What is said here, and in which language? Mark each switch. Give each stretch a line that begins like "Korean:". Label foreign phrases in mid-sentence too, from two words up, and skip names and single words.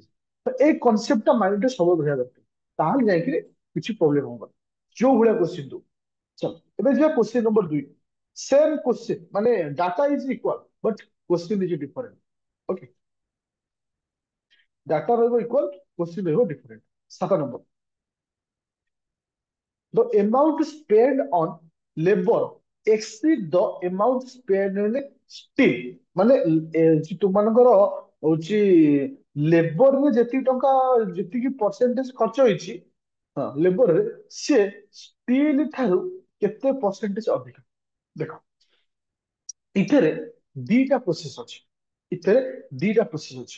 Odia: ତ ଏଇ କନସେପ୍ଟଟା ମାଇଣ୍ଡରେ ସବୁବେଳେ ରହିବା ଦରକାର, ତାହେଲେ ଯାଇକିରି କିଛି ପ୍ରୋବ୍ଲେମ ହବ, ଯୋଉ ଭଳିଆ କୋଶ୍ଚିନ୍ ଦଉ। ଚଲ ଏବେ ଯିବା କୋଶ୍ଚିନ୍ ନମ୍ବର 2।
English: same question ମାନେ data is equal but question is different.
Odia: ଓକେ, ଡାଟା ରହିବ ଇକ୍ୱାଲ, କୋଶ୍ଚିନ୍ ରହିବ ଡିଫରେଣ୍ଟ। 7 ନମ୍ବର,
English: the amount spent on labor exceed the amount spent in steel।
Odia: ମାନେ ତୁମମାନଙ୍କର ହଉଛି ଲେବରରେ ଯେତିକି ଟଙ୍କା, ଯେତିକି ପରସେଣ୍ଟେଜ ଖର୍ଚ୍ଚ ହେଇଛି, ହଁ ଲେବରରେ, ସେ ଷ୍ଟିଲ ଠାରୁ କେତେ ପରସେଣ୍ଟେଜ ଅଧିକ। ଦେଖ ଏଥିରେ ଦିଟା ପ୍ରୋସେସ ଅଛି, ଏଥିରେ ଦିଟା ପ୍ରୋସେସ ଅଛି।